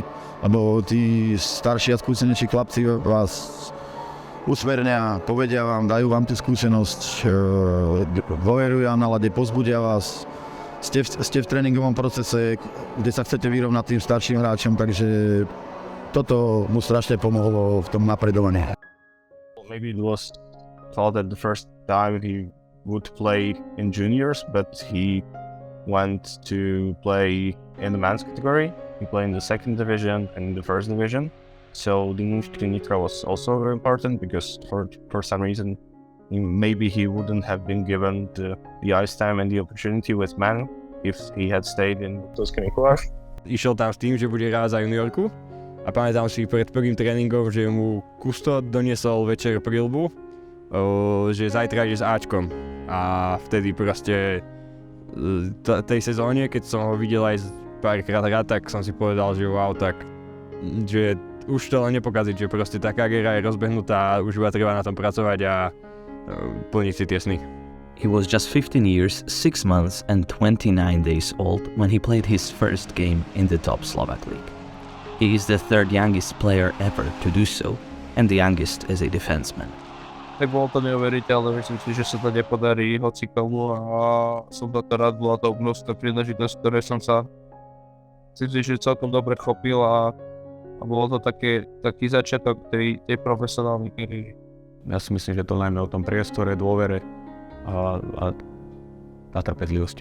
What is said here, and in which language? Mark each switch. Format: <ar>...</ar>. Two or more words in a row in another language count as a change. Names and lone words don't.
<sk>Lebo tí starší a skúsenejší chlapci vás usmernia, povedia vám, dajú vám tú skúsenosť, dôverujú vám nalade, pozbudia vás. Ste v tréningovom procese, kde sa chcete vyrovnať tým starším hráčom, takže toto mu strašne pomohlo v tom napredovaní.</sk> <en>Maybe it was thought that the first time he would play in juniors, but he went to play in the men's category. He played in the second division and the first division. So the move to Nitra was also very important because for some reason maybe he wouldn't have been given the ice time and the opportunity with men if he had stayed in Liptovský Mikuláš.</en> <sk>Išiel tam s tým, že bude hrať za juniorku a pamätám si pred prvým tréningom, že mu kustód doniesol večer prilbu, že zajtra ide s Ačkom a vtedy proste tej sezóne, keď som ho videl aj párkrát hrať, tak som si povedal, že wow, tak že už to len nepokaziť, že proste tá kariéra je rozbehnutá, už iba treba na tom pracovať a plniť si tie sny.</sk> <en>He was just 15 years, 6 months and 29 days old when he played his first game in the top Slovak league. He is the third youngest player ever to do so and the youngest as a defenseman.</en> <sk>Tak bolo to neuveriteľné, myslím si, že sa to nepodarí hocikomu a som za to rád, bola to obrovská príležitosť, ktoré som sa myslím si, že celkom dobre chopil a bolo to taký začiatok tej profesionálnej kariéry. Ja si myslím, že to najmä o tom priestore, dôvere a trpezlivosti.</sk>